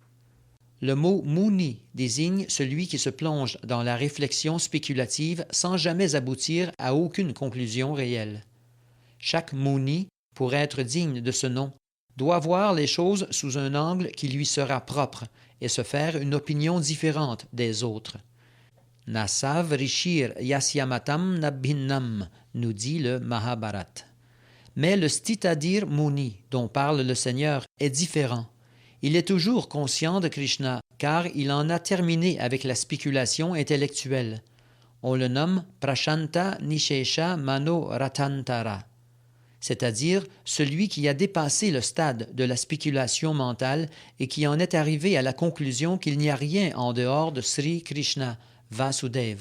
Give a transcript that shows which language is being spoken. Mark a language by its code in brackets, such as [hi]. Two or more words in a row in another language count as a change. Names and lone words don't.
[fr] Le mot muni désigne celui qui se plonge dans la réflexion spéculative sans jamais aboutir à aucune conclusion réelle. Chaque muni, pour être digne de ce nom, doit voir les choses sous un angle qui lui sera propre et se faire une opinion différente des autres. [sa] नासाव् ऋषिर् यस्यमतं नभिन्नम्, [fr] nous dit le Mahabharata. Mais le Stitadir Muni, dont parle le Seigneur, est différent. Il est toujours conscient de Krishna, car il en a terminé avec la spéculation intellectuelle. On le nomme [sa] प्रशान्त निःशेष मनो रथान्तर, [fr] c'est-à-dire celui qui a dépassé le stade de la spéculation mentale et qui en est arrivé à la conclusion qu'il n'y a rien en dehors de Sri Krishna, Vasudeva.